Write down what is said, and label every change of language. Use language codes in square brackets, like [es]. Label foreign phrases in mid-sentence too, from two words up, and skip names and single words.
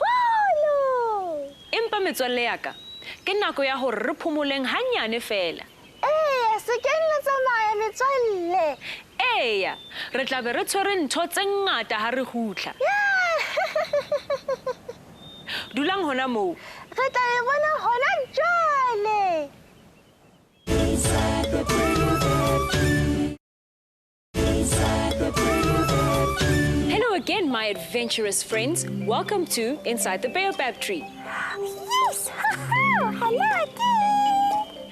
[st] Empa metswalle ya ka, ke nako ya hore re phomoleng hanyane fela. Se keng le tsamaya metswalle. Eya, re tla be re tshwere ntho tse ngata ha re hutla. Dulang hona moo. Re tla e bona hona jwale. [en] Inside the Baobab tree. Inside the Baobab tree. Hello again, my adventurous friends. Welcome to Inside the Baobab Tree. Yes! Hello again!